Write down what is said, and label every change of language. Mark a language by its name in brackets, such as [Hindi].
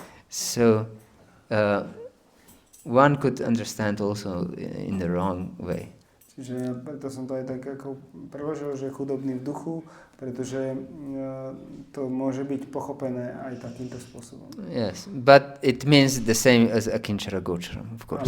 [English] So one could understand also in the wrong way. [Slovak] Čiže preto som to aj tak ako preložil, že chudobný v duchu, pretože to môže byť pochopené aj takýmto spôsobom. [English] Yes, but it means the same as akinchara gocharam, of course.